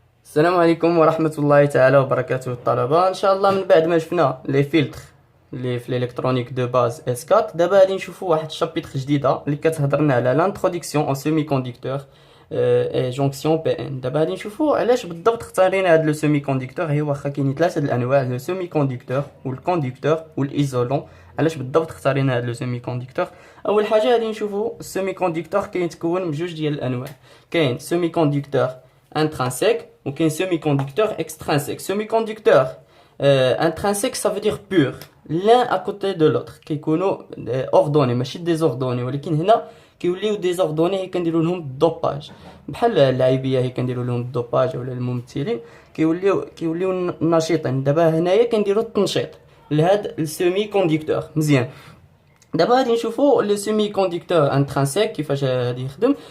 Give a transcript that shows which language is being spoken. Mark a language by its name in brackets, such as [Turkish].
[Arabic] السلام عليكم ورحمة الله تعالى وبركاته الطلبة. ان شاء الله من بعد ما شفنا لي فيلتر اللي في [French] الالكترونيك دو باز اس 4، [Arabic] دابا غادي نشوفوا واحد الشابيتر جديده اللي كتهضر لنا على [French] لانتروداكسيون او سيمي كوندكتور اي جونكسيون بي ان. [Arabic] دابا غادي نشوفوا علاش بالضبط اختارينا هاد لو سيمي كوندكتور. هي واخا كاينين ثلاثه د الانواع، [French] لو سيمي كوندكتور والكوندكتور والايزولون. [Arabic] علاش بالضبط اختارينا هاد لو سيمي كوندكتور؟ اول حاجه غادي نشوفوا السيمي كوندكتور كيتكون من جوج ديال الانواع. [French] كاين سيمي كوندكتور intrinsèque ou qu'un semi-conducteur extrinsèque. Semi-conducteur intrinsèque, ça veut dire pur, l'un à côté de l'autre, qui est ordonné, ماشي désordonné. [Arabic] ولكن هنا كيوليو désordonné هي كنديروا لهم الدوباج، بحال اللاعبيه هي كنديروا لهم الدوباج ولا الممثلين كيوليو نشيطين. دابا هنايا كنديروا التنشيط لهاد السيمي كوندكتور. مزيان، دابا غادي نشوفوا لو سيمي كوندكتور انترانسيك كيفاش غادي يخدم.